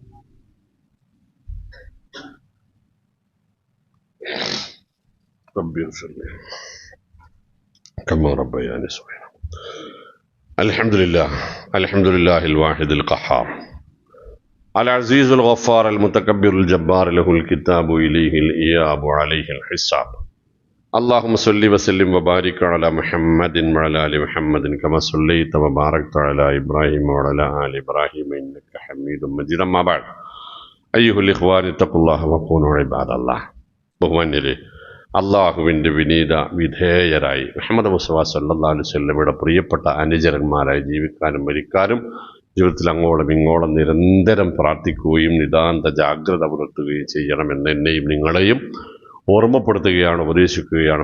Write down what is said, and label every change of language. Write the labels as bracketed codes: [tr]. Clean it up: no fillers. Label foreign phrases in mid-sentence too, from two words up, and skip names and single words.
[ar] الحمد لله الواحد القهار العزيز الغفار المتكبر الجبار له الكتاب إليه الإياب عليه الحساب. اللهم صل وسلم وبارك على محمد وعلى آل محمد كما صليت وباركت على إبراهيم وعلى آل إبراهيم إنك حميد مجيد. أما بعد أيها الإخوان اتقوا الله وكونوا عباد الله. [ml] ബഹുമാന്യരെ, അള്ളാഹുവിൻ്റെ വിനീത വിധേയരായി മുഹമ്മദ് മുസ്തഫ [ar] صلى الله عليه وسلم [ml] പ്രിയപ്പെട്ട അനുചരന്മാരായി ജീവിക്കാനും മരിക്കാനും ജീവിതത്തിൽ അങ്ങോളം ഇങ്ങോളം നിരന്തരം പ്രാർത്ഥിക്കുകയും നിതാന്ത ജാഗ്രത പുലർത്തുകയും ചെയ്യണമെന്ന് എന്നെയും നിങ്ങളെയും ഓർമ്മപ്പെടുത്തുകയാണ്, ഉപദേശിക്കുകയാണ്.